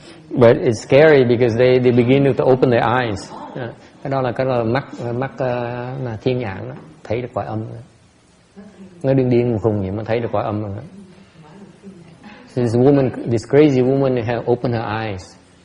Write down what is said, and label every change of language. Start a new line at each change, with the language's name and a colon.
English: But it's scary because they begin to open their eyes.
Vietnamese: Cái đó là mắt là thiên nhãn đó, thấy được cõi âm đó. Nó điên khùng vậy mà thấy được cõi âm rồi.
English: This crazy woman have opened her eyes.